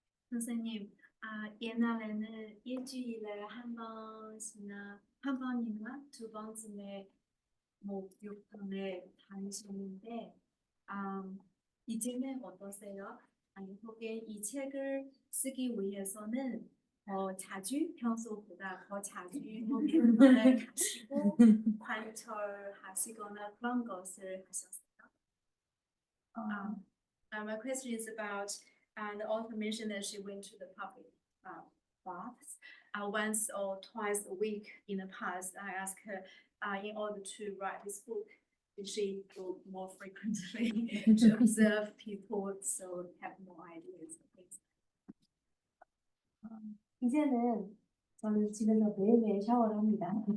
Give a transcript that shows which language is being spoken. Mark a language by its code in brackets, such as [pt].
[ko] 선생님, 옛날에는 일주일에 한 번이나 두 번쯤에 목욕탕에 다니셨는데, 이제는 어떠세요? 아니, 혹시 이 책을 쓰기 위해서는 자주 평소보다 더 자주 목욕탕에 가시고 관찰하시거나 그런 것을 하셨어요? [en] My question is about, the author mentioned that she went to the public baths once or twice a week in the past. I asked her, in order to write this book, did she go more frequently to observe people so have more ideas of things? [ko] 이제는 저는 집에서 매일매일 샤워를 합니다.